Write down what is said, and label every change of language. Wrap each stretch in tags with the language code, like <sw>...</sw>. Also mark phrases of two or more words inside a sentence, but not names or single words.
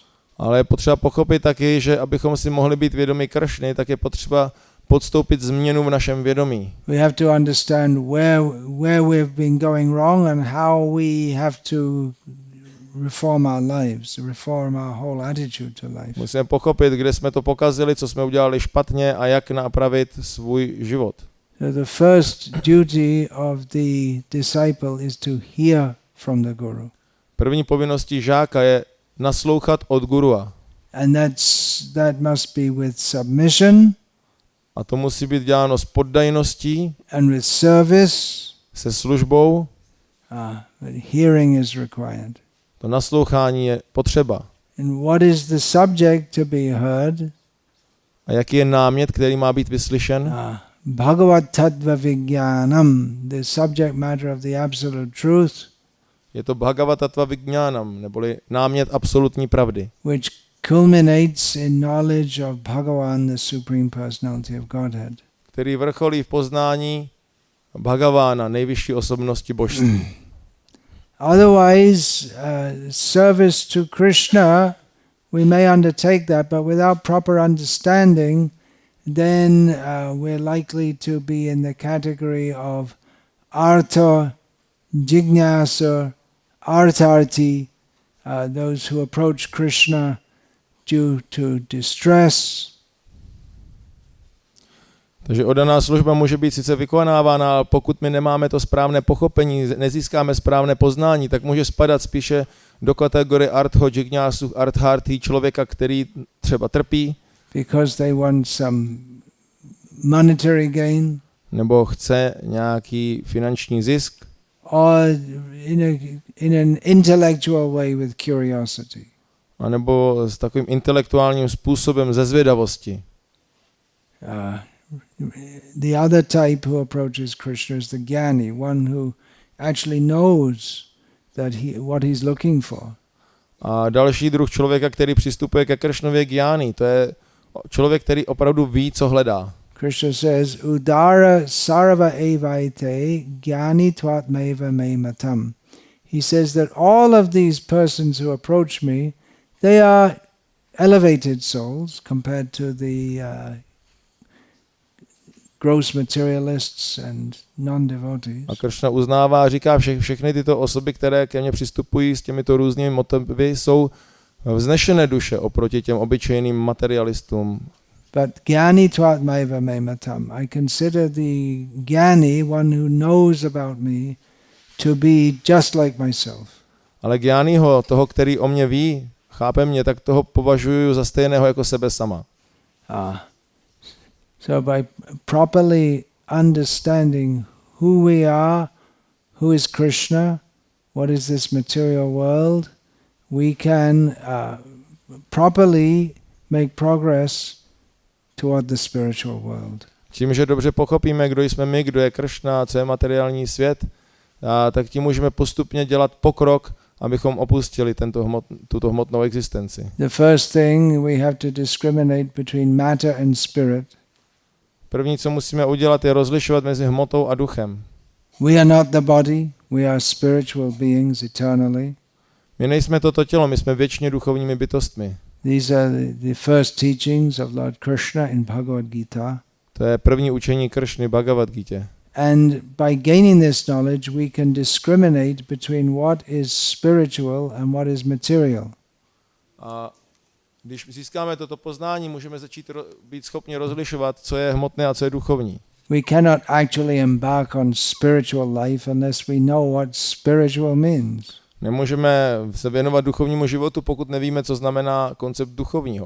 <cs>Ale je potřeba pochopit taky, že abychom si mohli být vědomí Krishny, tak je potřeba podstoupit změnu v našem vědomí.</cs> <en>We have to understand where we've been going wrong and how we have to reform our lives, reform our whole attitude to life.</en> <cs>Musíme pochopit, kde jsme to pokazili, co jsme udělali špatně a jak napravit svůj život.</cs> <en>So the first duty of the disciple is to hear from the guru.</en> <cs>První povinností žáka je naslouchat od gurua.</cs> <en>And that must be with submission.</en> <cs>A to musí být děláno s poddajností.</cs> <en>And with service.</en> <cs>Se službou.</cs> <en>But hearing is required.</en> <cs>To naslouchání je potřeba.</cs> <en>And what is the subject to be heard?</en> <cs>A jaký je námět, který má být vyslyšen?</cs> <sa>भगवत् तत्त्व विज्ञानम्,</sa> <en>the subject matter of the absolute truth.</en> <cs>Je to</cs> <sa>भगवत्तत्त्व विज्ञानम्,</sa> <cs>neboli námět absolutní pravdy.</cs> <en>Which culminates in knowledge of Bhagavan, the Supreme Personality of Godhead.</en> <cs>Který vrcholí v poznání Bhagavana, nejvyšší osobnosti božství.</cs> <en>Otherwise, service to Krishna, we may undertake that, but without proper understanding, then we're likely to be in the category of</en> <sa>आर्त, जिज्ञासु, अर्थार्थी,</sa> <en>those who approach Krishna due to distress.</en> <cs>Takže oddaná služba může být sice vykonávána, ale pokud my nemáme to správné pochopení, nezískáme správné poznání, tak může spadat spíše do kategorie</cs> <sa>आर्तो, जिज्ञासु, अर्थार्थी,</sa> <cs>člověka, který třeba trpí.</cs> <en>Because they want some monetary gain.</en> <cs>Nebo chce nějaký finanční zisk.</cs> <en>Or in an intellectual way with curiosity.</en> <cs>A nebo s takovým intelektuálním způsobem ze zvědavosti.</cs> <en>The other type who approaches Krishna is the jnani, one who actually knows that what he's looking for.</en> <cs>A další druh člověka, který přistupuje ke Krishnově jnani, to je člověk, který opravdu ví, co hledá.</cs> <en>Krishna says,</en> <sa>उदाराः सर्व एवैते ज्ञानी त्वात्मैव मे मतम्.</sa> <en>He says that all of these persons who approach me, they are elevated souls compared to the gross materialists and non-devotees.</en> <cs>A Krishna uznává a říká, všechny tyto osoby, které ke mně přistupují s těmito různými motivy, jsou vznešené duše oproti těm obyčejným materialistům.</cs> <en>But</en> <sa>ज्ञानी त्वात्मैव मे मतम्.</sa> <en>I consider the jnani, one who knows about me, to be just like myself.</en> <cs>Ale jnaniho, toho, který o mě ví, chápe mě, tak toho považuji za stejného jako sebe sama.</cs> <en>So by properly understanding who we are, who is Krishna, what is this material world, we can properly make progress toward the spiritual world.</en> <cs>Tím, že dobře pochopíme, kdo jsme my, kdo je Krishna, co je materiální svět, tak tím můžeme postupně dělat pokrok, abychom opustili tuto hmotnou existenci.</cs> <en>The first thing we have to discriminate between matter and spirit.</en> <cs>První, co musíme udělat, je rozlišovat mezi hmotou a duchem.</cs> <en>We are not the body, we are spiritual beings eternally.</en> <cs>My nejsme toto tělo, my jsme věčně duchovními bytostmi.</cs> <en>These are the first teachings of Lord Krishna in Bhagavad Gita.</en> <cs>To je první učení Kršny Bhagavad Gita.</cs> <en>And by gaining this knowledge, we can discriminate between what is spiritual and what is material.</en> <cs>A když získáme toto poznání, můžeme začít být schopni rozlišovat, co je hmotné a co je duchovní.</cs> <en>We cannot actually embark on spiritual life unless we know what spiritual means.</en> <cs>Nemůžeme se věnovat duchovnímu životu, pokud nevíme, co znamená koncept duchovního.</cs>